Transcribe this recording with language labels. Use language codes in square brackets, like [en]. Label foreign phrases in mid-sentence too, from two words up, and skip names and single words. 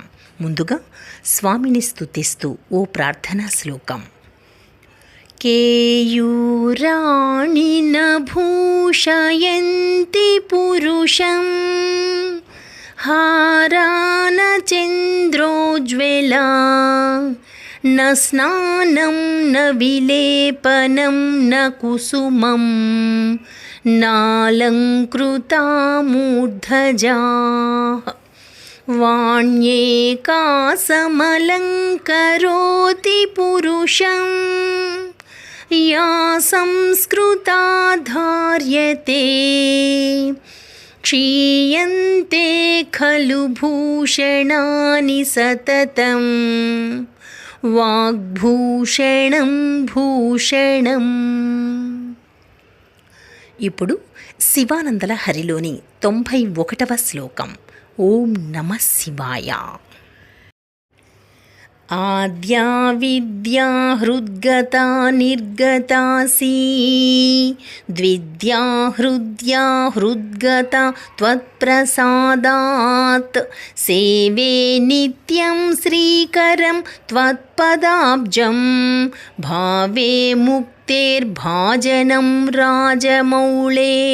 [te] ముందుగా స్వామిని స్తుతిస్తూ ఓ ప్రార్థనా శ్లోకం. [sa] కేయూరాణి భూషయంతి పురుషం హారాన చంద్రోజ్వలా न स्नानं न विलेपनं न कुसुमं नालङ्कृता मूर्धजाः वाण्येकासमलङ्करोति पुरुषं या संस्कृता धार्यते क्षीयन्ते खलु भूषणानि सततं వాగ్భూషణం భూషణం. [te] ఇప్పుడు శివానందలహరిలోని 91వ శ్లోకం. [sa] ఓం నమః శివాయ. ఆద్యా విద్యా హృద్గతా నిర్గతాసి ద్విద్యా హృద్యా హృద్గతా త్వత్ప్రసాదాత్ సేవే నిత్యం శ్రీకరం త్వత్పదాబ్జం భావే ముక్తేర్భాజనం రాజమౌళే.